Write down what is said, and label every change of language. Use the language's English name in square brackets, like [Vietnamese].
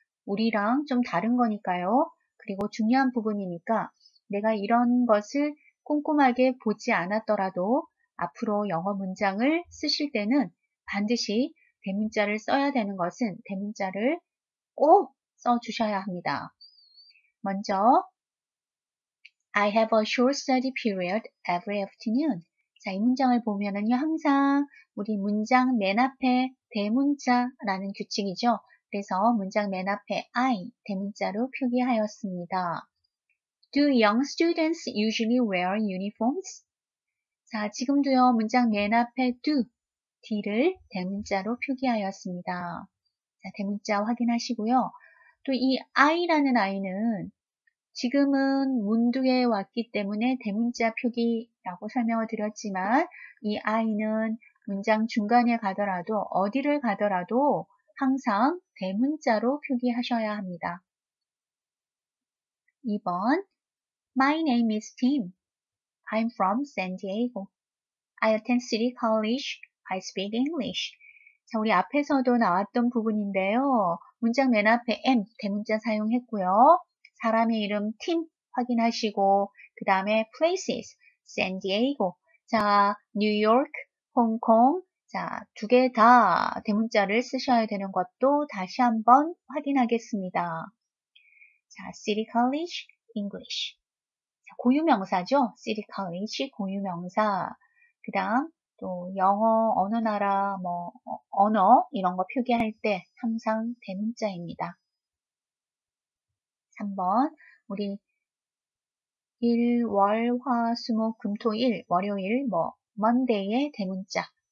[Korean] 우리랑 좀 다른 거니까요. 그리고 중요한 부분이니까 내가 이런 것을 꼼꼼하게 보지 않았더라도 앞으로 영어 문장을 쓰실 때는 반드시 대문자를 써야 되는 것은 대문자를 꼭 써주셔야 합니다. 먼저 [English] I have a short study period every afternoon. [Korean] 자, 이 문장을 보면은요, 항상 우리 문장 맨 앞에 대문자라는 규칙이죠. 그래서 문장 맨 앞에 I, 대문자로 표기하였습니다. [English] Do young students usually wear uniforms? [Korean] 자, 지금도요, 문장 맨 앞에 do, D를 대문자로 표기하였습니다. 자, 대문자 확인하시고요. 또 이 I라는 I는 지금은 문두에 왔기 때문에 대문자 표기라고 설명을 드렸지만 이 I는 문장 중간에 가더라도 어디를 가더라도 항상 대문자로 표기하셔야 합니다. [English] 2번 My name is Tim. I'm from San Diego. I attend City College. I speak English. [Korean] 자, 우리 앞에서도 나왔던 부분인데요. 문장 맨 앞에 am, 대문자 사용했고요. 사람의 이름 팀 확인하시고 그 다음에 places, 샌디에이고, 자, 뉴욕, 홍콩, 자, 두 개 다 대문자를 쓰셔야 되는 것도 다시 한번 확인하겠습니다. 자, City College, English. 자, 고유명사죠. City College, 고유명사. 그 다음 또 영어, 어느 나라, 언어 이런 거 표기할 때 항상 대문자입니다. 3번 우리 일, 월, 화, 수, 목, 금, 토, 일, 월요일, Monday의 대문자.